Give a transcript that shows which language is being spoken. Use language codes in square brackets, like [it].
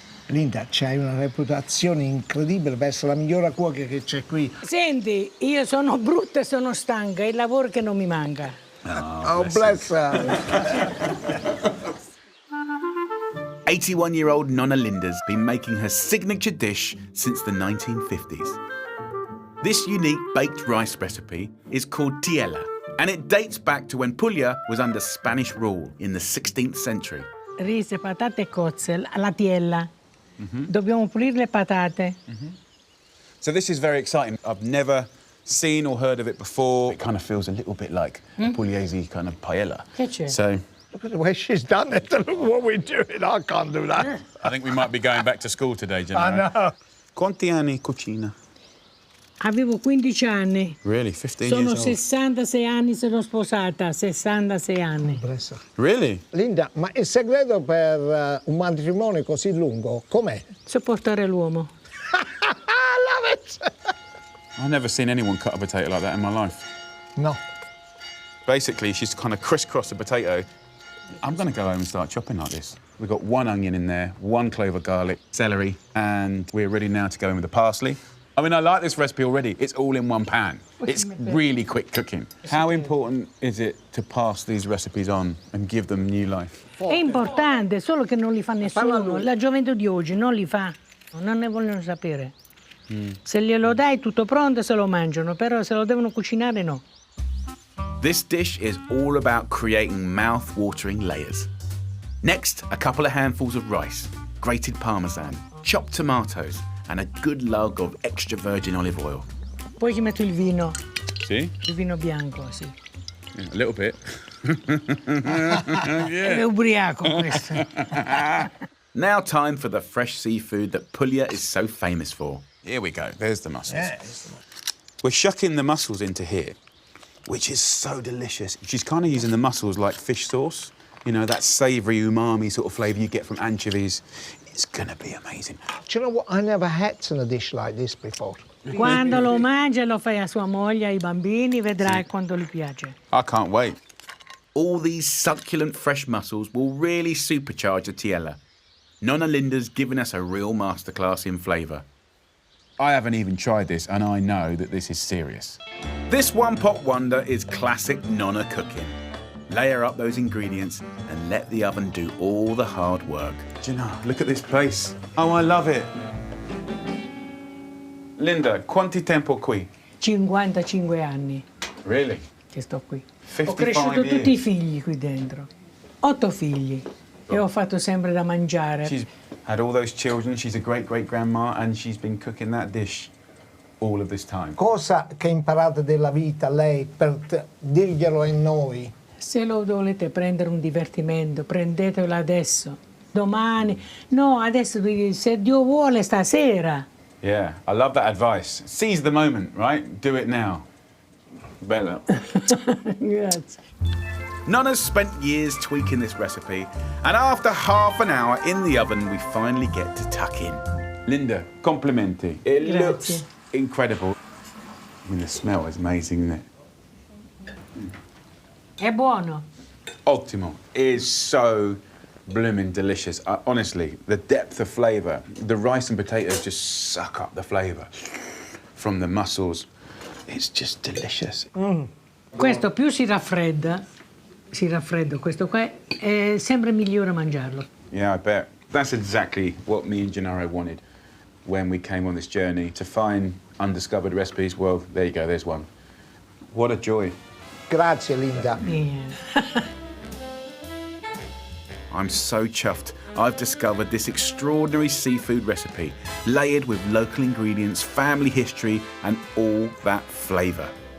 [it] Linda, c'hai una reputazione incredibile per essere la migliore cuoca che c'è qui. Senti, io sono brutta e sono stanca, il lavoro che non mi manca. [en] Oh, bless her. 81-year-old Nonna Linda's been making her signature dish since the 1950s. This unique baked rice recipe is called tiella, and it dates back to when Puglia was under Spanish rule in the 16th century. [it] Riso, patate e cozze, alla tiella. Dobbiamo pulire le patate. [en] So this is very exciting. I've never seen or heard of it before. It kind of feels a little bit like Pugliese kind of paella. [it] Che c'è? [en] So Look at the way she's done it. Look what we're doing. I can't do that. I think we might be going back to school today, Gennaro. I know. [it] Quanti anni cucina? Avevo 15 anni. [en] Really? 15 [it] Sono [en] years old? [it] 66 anni, sono sposata, 66 anni. [en] Bless her. Really? [it] Linda, ma il segreto per un matrimonio così lungo com'è? Sopportare l'uomo. [en] I love it. I've never seen anyone cut a potato like that in my life. No. Basically, she's kind of crisscrossed a potato. I'm going to go home and start chopping like this. We've got 1 onion in there, 1 clove of garlic, celery, and we're ready now to go in with the parsley. I mean, I like this recipe already. It's all in one pan. It's really quick cooking. How important is it to pass these recipes on and give them new life? [it] È importante, solo che non li fa nessuno. La gioventù di oggi non li fa, non ne vogliono sapere. Se glielo dai tutto pronto se lo mangiano, però se lo devono cucinare no. [en] This dish is all about creating mouth-watering layers. Next, a couple of handfuls of rice, grated parmesan, chopped tomatoes, and a good lug of extra virgin olive oil. [it] Poi ci metto il vino. [en] See? [it] Il vino bianco, sì. [en] Yeah, a little bit. [it] È ubriaco questo. [en] Now time for the fresh seafood that Puglia is so famous for. Here we go. There's the mussels. Yeah. We're shucking the mussels into here, which is so delicious. She's kind of using the mussels like fish sauce. You know, that savoury, umami sort of flavour you get from anchovies. It's gonna be amazing. Do you know what? I never had a dish like this before. [it] Quando lo mangia lo fai a sua moglie, ai bambini, vedrai quanto gli piace. [en] I can't wait. All these succulent fresh mussels will really supercharge the tiella. Nonna Linda's given us a real masterclass in flavour. I haven't even tried this, and I know that this is serious. This one-pot wonder is classic Nonna cooking. Layer up those ingredients and let the oven do all the hard work. Do you know, look at this place. Oh, I love it. [it] Linda, quanti tempo qui? 55 anni [en] Really? [it] che sto qui. [en] 55 [it] Ho cresciuto [en] years. [it] tutti i figli qui dentro. 8 figli. E ho fatto sempre da mangiare. [en] She's had all those children. She's a great-great-grandma, and she's been cooking that dish all of this time. [it] Cosa che imparate della vita lei per dirglielo a noi? Se lo volete prendere un divertimento, prendetelo adesso. Domani. No, adesso se Dio vuole stasera. [en] Yeah, I love that advice. Seize the moment, right? Do it now. Bella. [it] Grazie. [en] Nonna's spent years tweaking this recipe, and after half an hour in the oven, we finally get to tuck in. [it] Linda, complimenti. It Grazie. [en] looks incredible. I mean, the smell is amazing, isn't it? [it] È buono. Ottimo. [en] It is so blooming delicious. Honestly, the depth of flavour. The rice and potatoes just suck up the flavour from the mussels. It's just delicious. [it] Questo più si raffredda, questo qua, è sempre migliore mangiarlo. [en] Yeah, I bet. That's exactly what me and Gennaro wanted when we came on this journey, to find undiscovered recipes. Well, there you go, there's one. What a joy. [it] Grazie, Linda. [en] Yeah. I'm so chuffed. I've discovered this extraordinary seafood recipe, layered with local ingredients, family history, and all that flavour.